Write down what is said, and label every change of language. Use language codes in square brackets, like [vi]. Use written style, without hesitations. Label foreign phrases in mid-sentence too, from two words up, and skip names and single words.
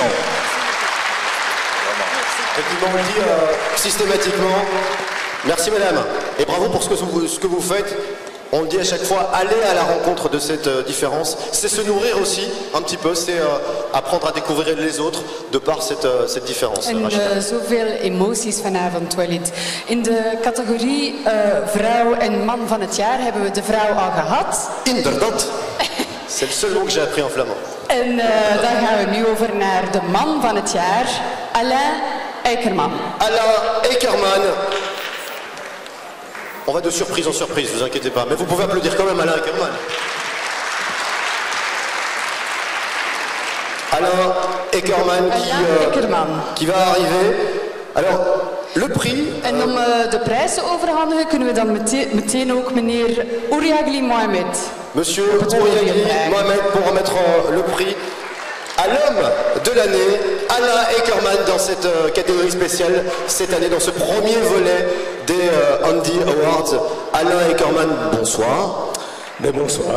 [fr] Effectivement, on le dit systématiquement. Merci madame. Et bravo pour ce que vous faites. On le dit à chaque fois, aller à la rencontre de cette différence, c'est se nourrir aussi un petit peu, c'est apprendre à découvrir les autres de par cette différence. [nl] En zoveel emoties vanavond, Walid. In de categorie vrouw en man van het jaar hebben we de vrouw al gehad. Inderdaad. [fr] C'est le seul mot que j'ai appris en flamand. [nl] En dan gaan we nu over naar de man van het jaar, Alain Eikerman. Alain Eikerman. [fr] On va de surprise en surprise, vous inquiétez pas. Mais vous pouvez applaudir quand même Alain Eikerman. Alain Eikerman qui va arriver. Alors, le prix... [nl] En om de prijs te overhandigen kunnen we dan meteen ook meneer Ouriagli Mohamed. [fr] Monsieur Ouriagli Mohamed pour remettre le prix à l'homme de l'année, Alain Eikerman, dans cette catégorie spéciale, cette année, dans ce premier volet des Andy Awards. Alain Eikerman, bonsoir. Mais bonsoir.